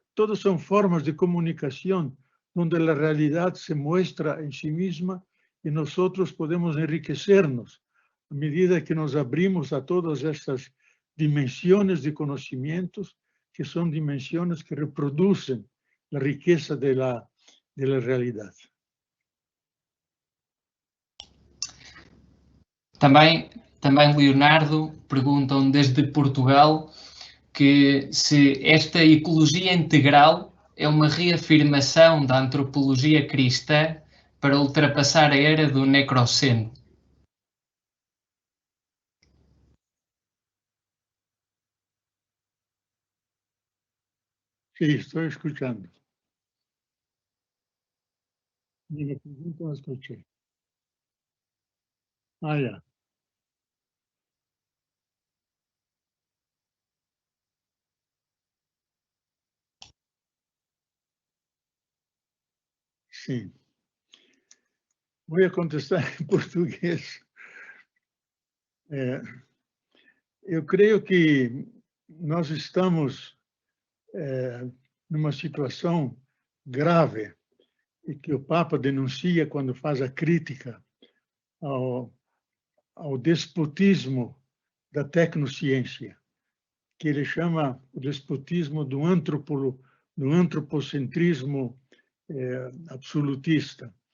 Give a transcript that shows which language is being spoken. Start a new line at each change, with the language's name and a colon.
Spanish: Todas son formas de comunicación donde la realidad se muestra en sí misma y nosotros podemos enriquecernos a medida que nos abrimos a todas estas dimensiones de conocimientos, que son dimensiones que reproducen la riqueza de la realidad.
Portuguese: Também Leonardo perguntam desde Portugal que se esta ecologia integral é uma reafirmação da antropologia cristã para ultrapassar a era do necroceno.
Spanish: Sí, estoy escuchando. Ni la pregunta la escuché. Ah, ya. Sí. Voy a contestar en portugués.
Portuguese: Eu creio que nós estamos numa situação grave e que o Papa denuncia quando faz a crítica ao despotismo da tecnociência, que ele chama o despotismo do antropocentrismo absolutista.